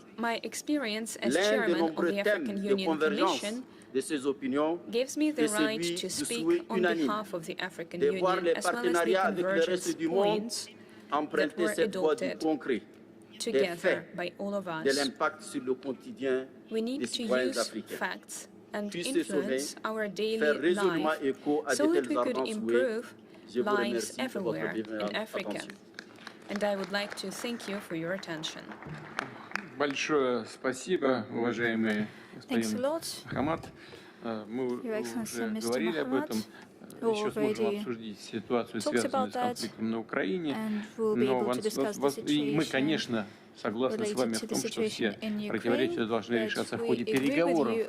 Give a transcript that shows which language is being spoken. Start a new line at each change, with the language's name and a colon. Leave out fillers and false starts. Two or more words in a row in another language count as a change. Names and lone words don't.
French: L'un des nombreux thèmes de convergence de ces opinions est celui du souhait unanime de voir les partenariats avec le reste du monde emprunter cette voie du concret, des faits, de l'impact sur le quotidien des citoyens africains. Puisse ce sommet faire résolument écho à de tels ardents souhaits. Je vous remercie de votre bienveillante attention.
Russian: Большое спасибо, уважаемый господин Хамад. Мы уже говорили об этом. Еще сможем обсудить ситуацию, связанную с конфликтом на Украине. Но мы, конечно, согласны с вами в том, что все противоречия должны решаться в ходе переговоров.